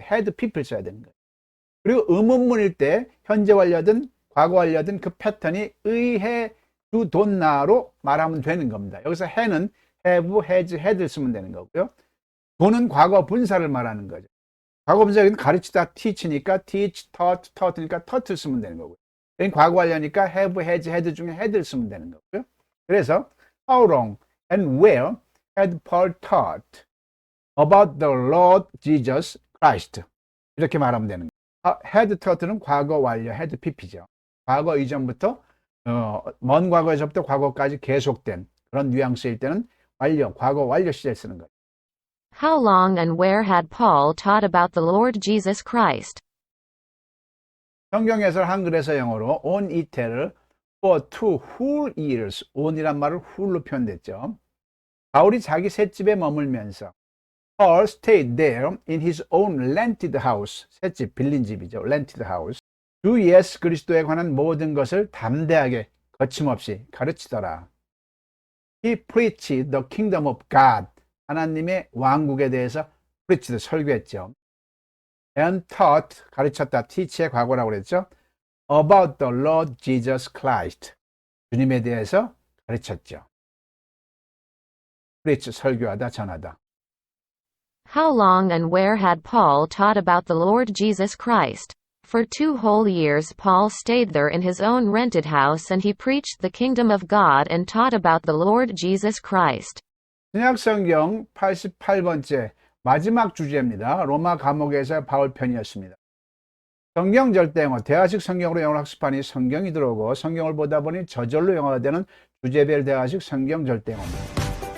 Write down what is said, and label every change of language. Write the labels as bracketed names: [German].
[Korean] had pp를 써야 되는 거예요. 그리고 의문문일 때 현재 완료든 과거 완료든 그 패턴이 의해 주돈나로 말하면 되는 겁니다. 여기서 해는 have, has, had를 쓰면 되는 거고요. 도는 과거 분사를 말하는 거죠. 과거 분사는 가르치다 teach니까 teach, taught, taught니까 taught를 쓰면 되는 거고요. 여기 과거 완료니까 have, has, had 중에 had를 쓰면 되는 거고요. [English] 그래서 how long and where had Paul taught about the Lord Jesus Christ? [Korean] 이렇게 말하면 되는 거예요. had taught는 과거 완료, had pp죠. 과거 이전부터 먼 과거에서부터 과거까지 계속된 그런 뉘앙스일 때는 완료, 과거 완료 시제를 쓰는 거예요. [English] How long and where had Paul taught about the Lord Jesus Christ? [Korean] 성경 해설 한글에서 영어로 on 이태를 [English] for 2 whole years, [Korean] on이란 말을 whole로 표현됐죠. 바울이 자기 셋집에 머물면서 [English] Paul stayed there in his own rented house, [Korean] 셋집, 빌린 집이죠. [English] rented house. [Korean] 주 예수 그리스도에 관한 모든 것을 담대하게 거침없이 가르치더라. [English] He preached the kingdom of God. [Korean] 하나님의 왕국에 대해서 preached, 설교했죠. [English] And taught, [Korean] 가르쳤다. teach의 과거라고 그랬죠. [English] About the Lord Jesus Christ. [Korean] 주님에 대해서 가르쳤죠. preach, 설교하다, 전하다. [English] How long and where had Paul taught about the Lord Jesus Christ? For 2 whole years Paul stayed there in his own rented house and he preached the kingdom of God and taught about the Lord Jesus Christ. [Korean] 신약 성경 88번째 마지막 주제입니다. 로마 감옥에서 바울 편이었습니다. 성경 절대영어, 대화식 성경으로 영어를 학습하니 성경이 들어오고 성경을 보다 보니 저절로 영어가 되는 주제별 대화식 성경 절대영어입니다.